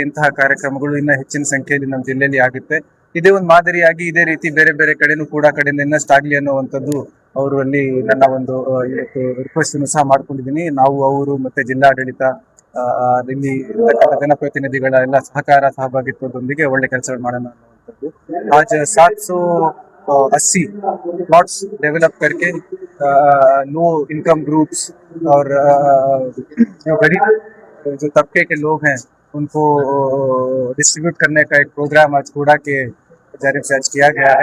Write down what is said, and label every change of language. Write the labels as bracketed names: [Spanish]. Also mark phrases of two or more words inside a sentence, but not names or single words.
[Kannada] ಇಂತಹ ಕಾರ್ಯಕ್ರಮಗಳು ಇನ್ನ ಹೆಚ್ಚಿನ ಸಂಖ್ಯೆಯಲ್ಲಿ ನಮ್ಮ ಜಿಲ್ಲೆಯಲ್ಲಿ ಆಗುತ್ತೆ. ಇದೇ ಒಂದು ಮಾದರಿಯಾಗಿ ಇದೇ ರೀತಿ ಬೇರೆ ಬೇರೆ ಕಡೆನೂ ಕೂಡ ಕಡೆಯಿಂದ ಇನ್ನಷ್ಟು ಆಗ್ಲಿ ಅನ್ನುವಂಥದ್ದು ಅವರು ಅಲ್ಲಿ ನನ್ನ ಒಂದು ಇವತ್ತು ರಿಕ್ವೆಸ್ಟ್ ಸಹ ಮಾಡ್ಕೊಂಡಿದ್ದೀನಿ. ನಾವು ಅವರು ಮತ್ತೆ ಜಿಲ್ಲಾಡಳಿತ, ಇಲ್ಲಿ ಜನಪ್ರತಿನಿಧಿಗಳ ಎಲ್ಲ ಸಹಭಾಗಿತ್ವದೊಂದಿಗೆ ಒಳ್ಳೆ ಕೆಲಸಗಳು ಮಾಡೋಣ ಅನ್ನುವಂಥದ್ದು. [Hindi] आज 780 [English] plots develop [Hindi] करके [English] low income groups [Hindi] और जो गरीब जो तबके के लोग हैं उनको डिस्ट्रीब्यूट करने का एक प्रोग्राम आज कूड़ा के जानिब से आज किया गया है.